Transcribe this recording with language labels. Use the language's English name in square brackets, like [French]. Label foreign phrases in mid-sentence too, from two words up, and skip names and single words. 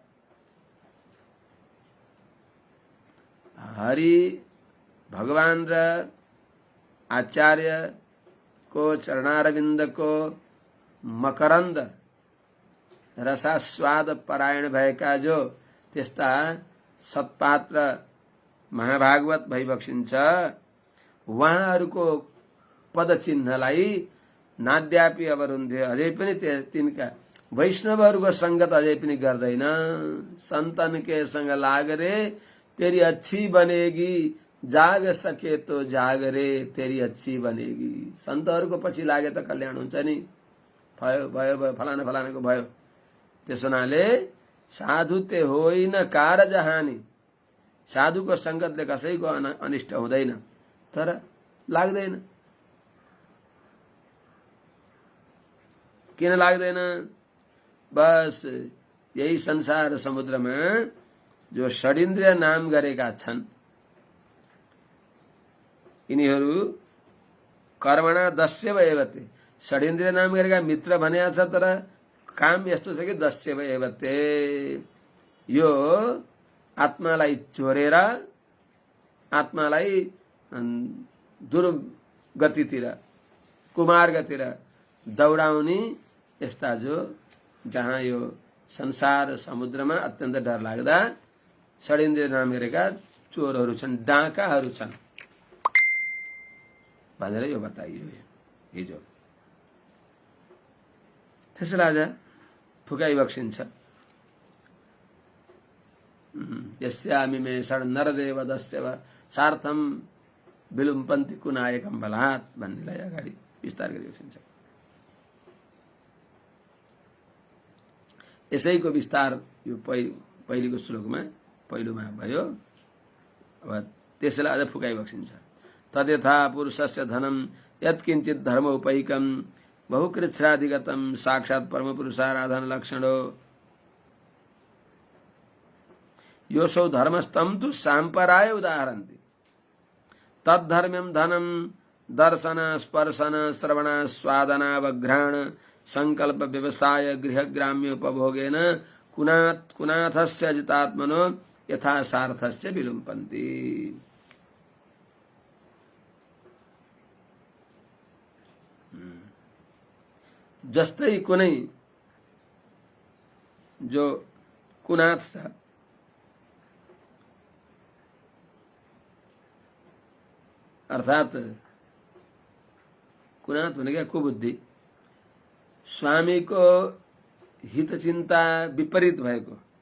[Nepali] हरि भगवान र आचार्यको चरणारविन्दको मकरन्द रसास्वाद परायण भएका जो त्यस्ता सत्पात्र महाभागवत भइबक्सिन्छ, उहाँहरूको पदचिन्हलाई [Sanskrit] नाद्यापि अवरुन्धे, [Nepali] अझै पनि तिनका वैष्णवहरूको संगत अझै पनि गर्दैन। [Hindi] संतन के संग लाग रे तेरी अच्छी बनेगी, जाग सके तो जाग रे तेरी अच्छी बनेगी। [Nepali] संतहरूको पछि लागे त कल्याण हुन्छ नि। भयो भयो भयो फलाना फलानाको भयो। त्यसो हुनाले [Hindi] साधु ते होइन कारज हानि। [Nepali] साधुको संगतले कसैको अनिष्ट हुँदैन, तर लाग्दैन। किन लाग्दैन? बस यही संसार समुद्रमा जो षडिन्द्रिय नाम गरेका छन्, यिनीहरू [Sanskrit] कर्मणा दस्यव एवते। [Nepali] षडिन्द्रिय नाम गरेका मित्र भनेको छ, तर काम यस्तो छ कि [Sanskrit] दस्यव एवते, [Nepali] यो आत्मालाई चोरेर आत्मालाई दुर्गतितिर, कुमार्गतिर दौडाउने यस्ता जो जहाँ यो संसार समुद्रमा अत्यन्त डर लाग्दा षडिन्द्रिय नाम गरेका चोरहरू छन्, डाकाहरू छन् भनेर यो बताइयो हिजो। त्यसलाई आज फुकाइ बक्सिन्छ। [Sanskrit] यस्यामि मे षड नरदेव दस्यव सार्थम विलुम्पन्ति कुनायकम बलात् [Nepali] भन्नेलाई अगाडि विस्तार गरी बक्सिन्छ। यसैको विस्तार यो पहिलेको श्लोकमा पहिलोमा भयो। अब त्यसलाई अझ फुकाइ बक्सिन्छ। [Sanskrit] तद्यथा पुरुषस्य धनम यत्किञ्चित् धर्म उपैकम बहुकृच्छ्राधिगतम साक्षात् परम पुरुषाराधन लक्षणो योसौ धर्मस्तम तु सांपराय उदाहरन्ति। तद्धर्म्यम धनम दर्शन स्पर्शन श्रवण स्वादनावघ्राण संकल्प व्यवसाय गृह ग्राम्योपभोगेन कुनाथस्य अजितात्मनो यथा सार्थस्य विलुम्पन्ति। [Nepali] जस्तै कुनै जो कुनाथ छ, अर्थात कुनाथ भनेको कुबुद्धि, स्वामीको हित चिन्ता विपरीत भएको,